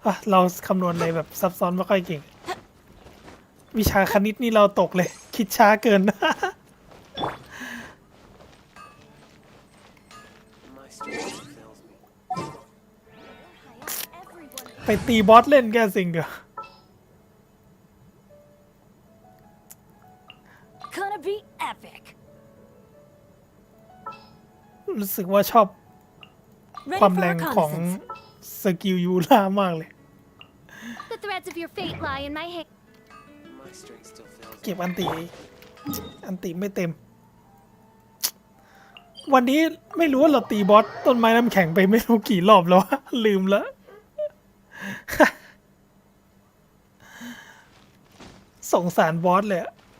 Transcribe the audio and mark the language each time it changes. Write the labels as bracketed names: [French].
[Thai] เราคำนวณอะไรแบบซับซ้อนไม่ค่อยเก่งวิชาคณิตนี่เราตกเลยคิดช้าเกิน ไปตีบอสเล่นแกสิ่งเดียว [English] Gonna be epic. [Thai] รู้สึกว่าชอบความแรงของสกิลยูล่ามากเลย [English] The threads of your fate lie in my hand. [Thai] เก็บอันติไม่เต็ม วันนี้ไม่รู้ว่าเราตีบอสต้นไม้น้ำแข็งไปไม่รู้กี่รอบแล้ว ลืมแล้ว สงสารบอสเลยอะ